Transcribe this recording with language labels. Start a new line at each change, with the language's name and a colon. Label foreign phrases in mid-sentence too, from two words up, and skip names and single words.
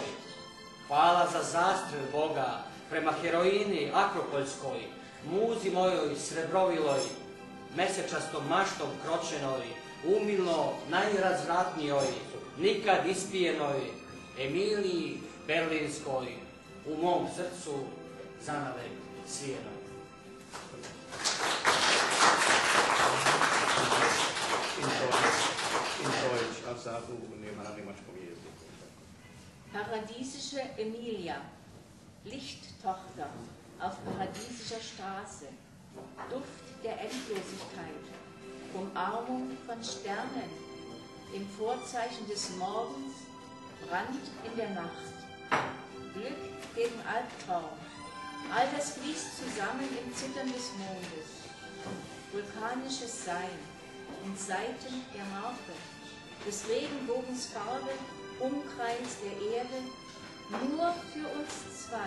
Croatian: Hvala za zastrel Boga prema heroini Akropoljskoj, muzi mojoj srebroviloj, mesečastom maštom kročenoj, umilno najrazvratnijoj, nikad ispijenoj Emiliji Berlinskoj, u mom srcu zanavek svijenoj.
German: In Deutsch, als Sabu
Croatian: na njemačkom jeziku.
German: Paradiesische Emilia, Lichttochter auf paradiesischer Straße, Duft der Endlosigkeit, Umarmung von Sternen, im Vorzeichen des Morgens, Brand in der Nacht, Glück gegen Albtraum, all das fließt zusammen im Zittern des Mondes, vulkanisches Sein und Saiten der Harfe, des Regenbogens Farbe, Umkreis der Erde, nur für uns zwei.